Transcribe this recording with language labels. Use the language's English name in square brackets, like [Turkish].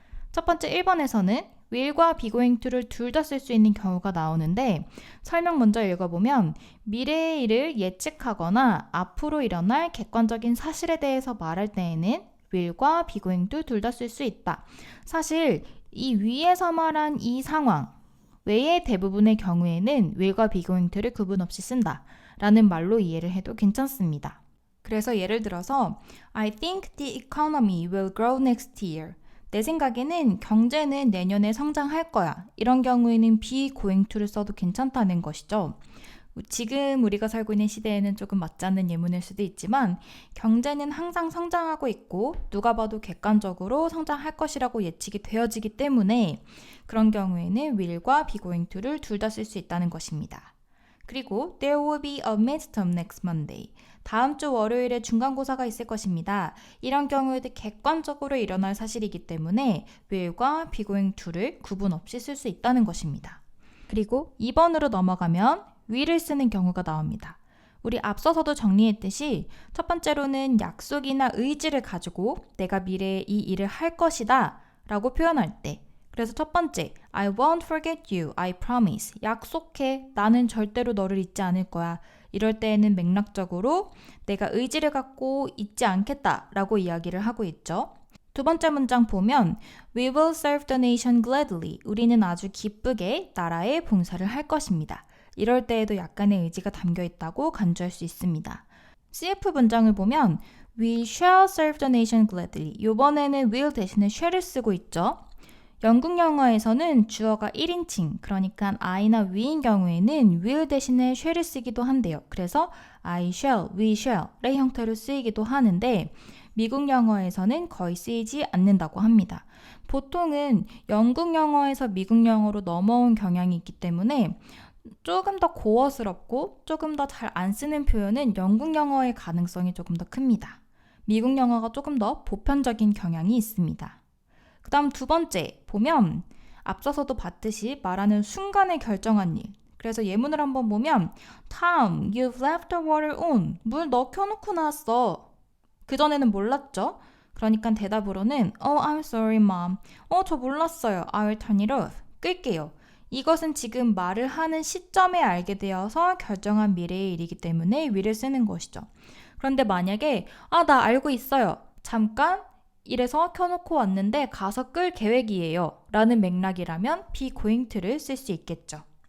[Korean] 첫 번째 1번에서는 will과 be going to를 둘 다 쓸 수 있는 경우가 나오는데 설명 먼저 읽어보면 미래의 일을 예측하거나 앞으로 일어날 객관적인 사실에 대해서 말할 때에는 will과 be going to 둘 다 쓸 수 있다. 사실 이 위에서 말한 이 상황 외의 대부분의 경우에는 will과 be going to를 구분 없이 쓴다 라는 말로 이해를 해도 괜찮습니다. 그래서 예를 들어서 [English] I think the economy will grow next year. [Korean] 내 생각에는 경제는 내년에 성장할 거야. 이런 경우에는 be going to를 써도 괜찮다는 것이죠. 지금 우리가 살고 있는 시대에는 조금 맞지 않는 예문일 수도 있지만 경제는 항상 성장하고 있고 누가 봐도 객관적으로 성장할 것이라고 예측이 되어지기 때문에 그런 경우에는 will과 be going to를 둘 다 쓸 수 있다는 것입니다. 그리고 [English] there will be a midterm next Monday. [Korean] 다음 주 월요일에 중간고사가 있을 것입니다. 이런 경우에도 객관적으로 일어날 사실이기 때문에 will과 be going to를 구분 없이 쓸 수 있다는 것입니다. 그리고 2번으로 넘어가면 will을 쓰는 경우가 나옵니다. 우리 앞서서도 정리했듯이 첫 번째로는 약속이나 의지를 가지고 내가 미래에 이 일을 할 것이다 라고 표현할 때 그래서 첫 번째, [English] I won't forget you, I promise. [Korean] 약속해, 나는 절대로 너를 잊지 않을 거야. 이럴 때에는 맥락적으로 내가 의지를 갖고 잊지 않겠다 라고 이야기를 하고 있죠. 두 번째 문장 보면 [English] We will serve the nation gladly. [Korean] 우리는 아주 기쁘게 나라의 봉사를 할 것입니다. 이럴 때에도 약간의 의지가 담겨 있다고 간주할 수 있습니다. [English] CF [Korean] 문장을 보면 [English] We shall serve the nation gladly. [Korean] 이번에는 will 대신에 shall을 쓰고 있죠. 영국 영어에서는 주어가 1인칭, 그러니까 I나 we인 경우에는 will 대신에 shall을 쓰기도 한대요. 그래서 [English] I shall, we shall [Korean] 의 형태로 쓰이기도 하는데 미국 영어에서는 거의 쓰이지 않는다고 합니다. 보통은 영국 영어에서 미국 영어로 넘어온 경향이 있기 때문에 조금 더 고어스럽고 조금 더 잘 안 쓰는 표현은 영국 영어의 가능성이 조금 더 큽니다. 미국 영어가 조금 더 보편적인 경향이 있습니다. 그 다음 두 번째 보면 앞서서도 봤듯이 말하는 순간에 결정한 일. 그래서 예문을 한번 보면 [English] Tom, you've left the water on. [Korean] 물 너 켜놓고 나왔어. 그전에는 몰랐죠? 그러니까 대답으로는 [English] Oh, I'm sorry, mom. [Korean] 저 몰랐어요. [English] I'll turn it off. [Korean] 끌게요. 이것은 지금 말을 하는 시점에 알게 되어서 결정한 미래의 일이기 때문에 will을 쓰는 것이죠. 그런데 만약에 나 알고 있어요. 잠깐 이래서 켜놓고 왔는데 가서 끌 계획이에요 라는 맥락이라면 be going to를 쓸 수 있겠죠.